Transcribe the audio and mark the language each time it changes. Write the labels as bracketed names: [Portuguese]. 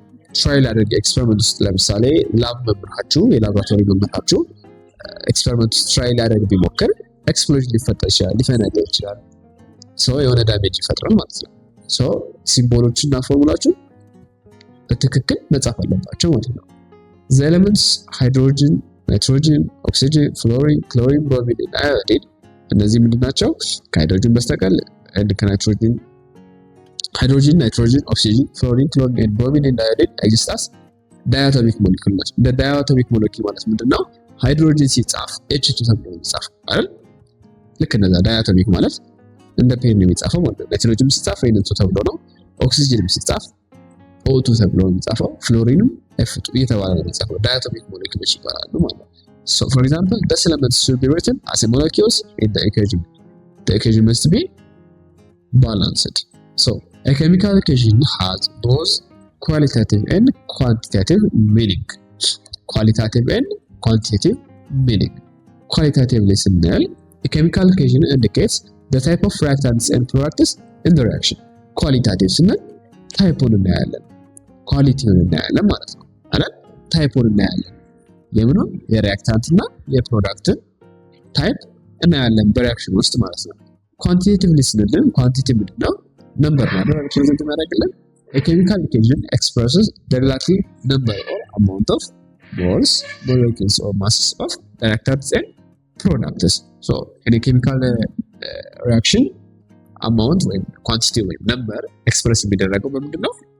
[Amharic] ትራይል አድርገው ኤክስፐሪመንት ውስጥ ለምሳሌ ላብ መምህራችሁ የላቦራቶሪ መምህራችሁ ኤክስፐሪመንት ትራይል አድርገው ቢሞክር ኤክስፕሎዥን ሊፈጠር ይችላል፣ ሊፈነዳ ይችላል። ሶ የሆነ ዳሜጅ ይፈጥራል ማለት ነው። ሶ ሲምቦሎችና ፎርሙላችሁ በትክክል መጻፍ አለባቸው ማለት ነው። [English] the elements hydrogen, nitrogen, oxygen, fluorine, chlorine, bromine and iodine [Amharic] እነዚህ ምንድናቸው? ከሃይድሮጅን በስተቀር ከናይትሮጅን [English] hydrogen, nitrogen, oxygen, fluorine, chlorine and bromine and iodine exist as diatomic molecules. the diatomic molecule [Amharic] ማለት ምንድነው? ሃይድሮጅን ሲጻፍ H2 ተብሎ ይጻፍ አይደል? ልክ እንደዛ ዳያቶሚክ ማለት እንደ ፔን ነው የሚጻፈው ማለት ነው። ናይትሮጅን ሲጻፍ N2 ተብሎ ነው። ኦክሲጅንም ሲጻፍ O2 ተብሎ ነው የሚጻፈው። ፍሎሪንም F2 እየተባለ ነው የሚጻፈው። ዳያቶሚክ ሞለኪውሎች ይባላሉ ማለት ነው። [English] So for example, the elements should be written as molecules in the equation. The equation must be balanced. So a chemical equation has both qualitative and quantitative meaning. Qualitative and quantitative meaning. Qualitatively ስንል a chemical equation indicates the type of reactants and products in the reaction. [Amharic] Qualitative ስንል ታይፑን እናያለን፣ ኳሊቲውን እናያለን ማለት ነው አይደል? ታይፑን እናያለን፣ የምኑን የሪአክታንት እና የፕሮዳክትን ታይፕ እናያለን በሪአክሽን ውስጥ ማለት ነው። ኳንቲቴቲቭሊ ስንል ኳንቲቲ ምንድነው? ነምበር ማለት ነው ሪፕሬዘንት የሚያደርግልን። [English] a chemical equation expresses the relative number or amount of moles, molecules or masses of reactants and products. So in a chemical reaction [Amharic] amount ወይም ኳንቲቲ ወይም ነምበር ኤክስፕረስ የሚደረገው በምንድነው?